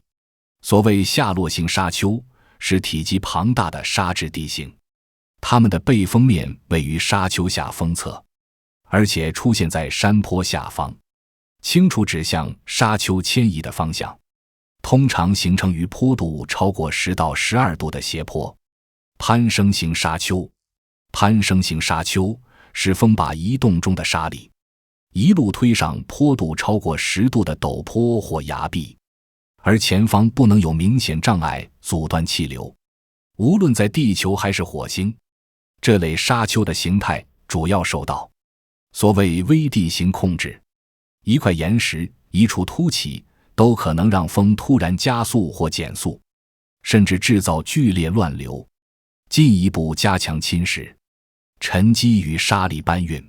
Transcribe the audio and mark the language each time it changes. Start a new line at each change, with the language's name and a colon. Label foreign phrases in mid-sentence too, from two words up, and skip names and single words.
Chinese: 所謂下落型沙丘，是体积龐大的沙质地形，它們的背風面位於沙丘下风側，而且出現在山坡下方，清楚指向沙丘遷移的方向，通常形成于坡度超過10到12度的斜坡。攀升型沙丘，攀升型沙丘是风把移动中的沙粒一路推上坡度超過10度的陡坡或崖壁，而前方不能有明显障礙阻断气流。無論在地球還是火星，這類沙丘的形態主要受到所謂微地形控制。一塊岩石、一處凸起都可能讓風突然加速或減速，甚至制造劇烈亂流，進一步加強侵蚀、沉積與沙粒搬運。